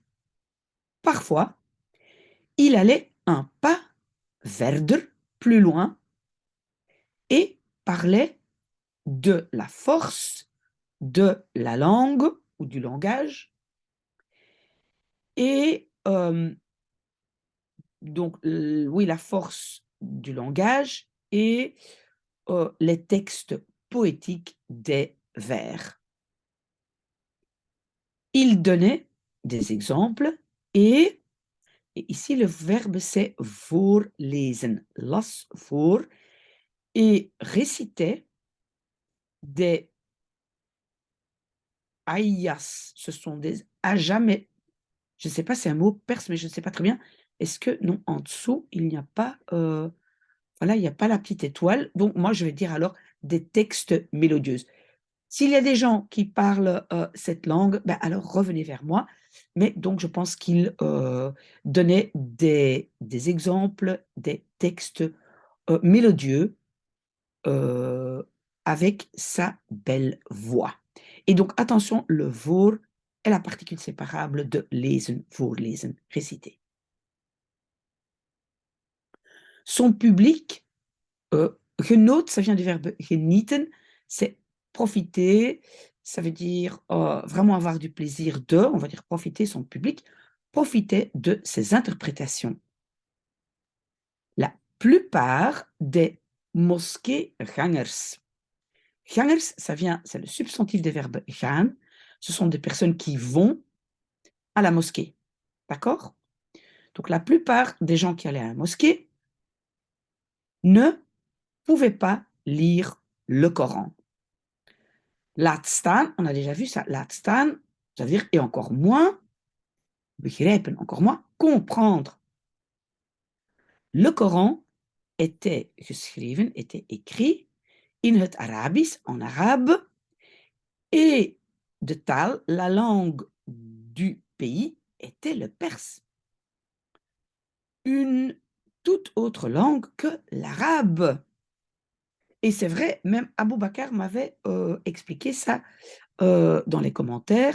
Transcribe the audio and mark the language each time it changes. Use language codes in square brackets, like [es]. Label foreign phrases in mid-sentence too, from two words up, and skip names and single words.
[fr] Parfois, il allait un pas verder, plus loin, et parlait de la force de la langue ou du langage et donc oui, la force du langage et les textes poétiques des vers. Il donnait des exemples et ici le verbe c'est [nl] voorlezen, las voor, [fr] et récitait des ayas, ce sont des ajas, mais je ne sais pas, c'est un mot perse, mais je ne sais pas très bien. Est-ce que non, en dessous, il n'y a pas, voilà, il n'y a pas la petite étoile. Donc moi, je vais dire alors des textes mélodieuses. S'il y a des gens qui parlent cette langue, ben alors revenez vers moi. Mais donc, je pense qu'il donnait des exemples, des textes mélodieux avec sa belle voix. Et donc, attention, le voor est la particule séparable de [nl] lezen, voorlezen, [fr] réciter. Son public, genoot, ça vient du verbe genieten, c'est profiter, ça veut dire vraiment avoir du plaisir de, on va dire profiter, son public profitait de ses interprétations. La plupart des mosquée-gangers. Gangers, ça vient, c'est le substantif des verbes gaan. Ce sont des personnes qui vont à la mosquée. D'accord? Donc la plupart des gens qui allaient à la mosquée ne pouvaient pas lire le Coran. [nl] Laat staan, [fr] on a déjà vu ça, [nl] laat staan, [fr] ça veut dire et encore moins, begrijpen, encore moins, comprendre. Le Coran était geschreven, était écrit [nl] in het Arabisch, [fr] en arabe, et [nl] de taal, [fr] la langue du pays était le perse. Une toute autre langue que l'arabe. Et c'est vrai, même Abou Bakr m'avait expliqué ça dans les commentaires.